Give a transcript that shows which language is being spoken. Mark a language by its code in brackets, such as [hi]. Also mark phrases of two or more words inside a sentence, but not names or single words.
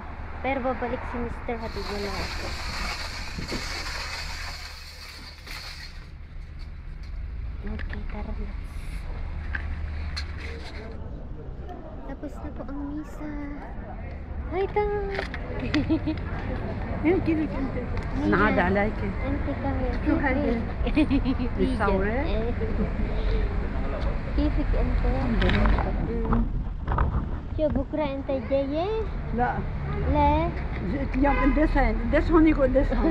[tl] Pero babalik si Mr. Hatid na lang ako. Okay, tara na. Tapos na po ang misa. Hi, Tang! [ar] يمكن انت نعاد عليك انت كمان شو هذا؟ بتصوري؟ كيفك انت؟ شو بكره انت جاي؟ لا لا جئت اليوم قديش هونيك وقديش هون؟